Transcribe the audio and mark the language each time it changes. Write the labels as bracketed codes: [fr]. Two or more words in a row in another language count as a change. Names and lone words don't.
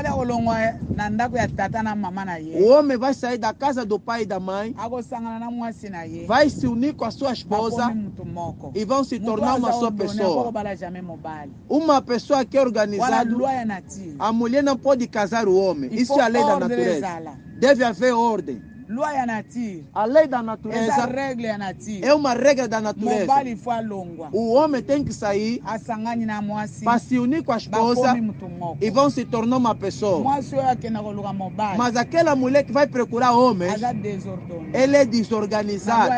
[pt] O homem vai sair da casa do pai e da mãe. Vai se unir com a sua esposa. E vão se tornar uma só pessoa. Uma pessoa que é organizada. A mulher não pode casar o homem. Isso é a lei da natureza. Deve haver ordem. [ln] Loi ya nature. [pt] A lei da natureza é uma regra da natureza. O homem tem que sair para se unir com a esposa e vão se tornar uma pessoa. Mas aquela mulher que vai procurar homens, ele é desorganizado.